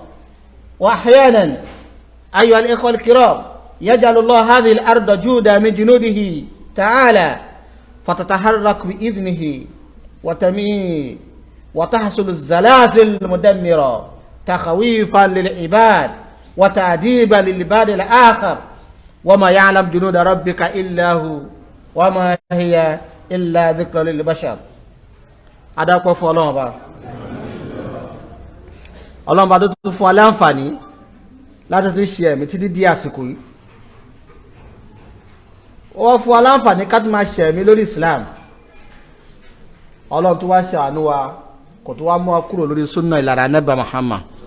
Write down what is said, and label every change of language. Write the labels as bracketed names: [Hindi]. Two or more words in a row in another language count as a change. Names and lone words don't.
[Arabic] وأحيانا أيها الإخوة الكرام يجعل الله هذه الأرض جودا من جنوده تعالى فتتحرك بإذنه وتميل وتحصل الزلازل المدمرة تخويفا للعباد وتأديبا للعباد الآخر وما يعلم جنود ربك إلا هو وما هي إلا ذكر للبشر. [Yoruba] adápọ̀ fún ọlọ́run ọba tó tún fún aláǹfààní láti tún ṣe ẹ̀mí títí di àsìkò yìí. ó fún aláǹfààní ká tún máa ṣe ẹ̀mí lórí Islam. ọlọ́run tó wá ṣàánú wa kò tó wá mú wa kúrò lórí sunna ìlànà Ànábì Muhammad.